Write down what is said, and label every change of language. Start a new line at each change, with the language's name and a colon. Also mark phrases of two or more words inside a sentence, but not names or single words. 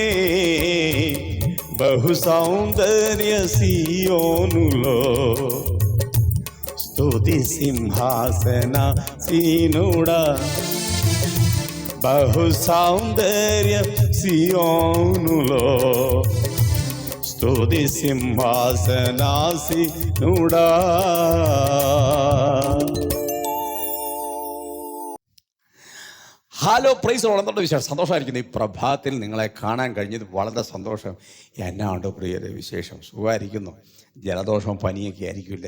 Telugu: బహు సౌందర్య సియోనులో స్తుతి సింహాసనాసీనుడా. బహు సౌందర్య సియోనులో స్తుతి സിംഹാസനാസീനുടാ.
Malayalam: ഹലോ പ്രൈസ് വളർന്നോണ്ട് വിശേഷം സന്തോഷമായിരിക്കുന്നു. ഈ പ്രഭാതത്തിൽ നിങ്ങളെ കാണാൻ കഴിഞ്ഞത് വളരെ സന്തോഷം. എന്നാ ഉണ്ട് പ്രിയരെ വിശേഷം? സുഖമായിരിക്കുന്നു. ജലദോഷവും പനിയൊക്കെ ആയിരിക്കില്ലേ?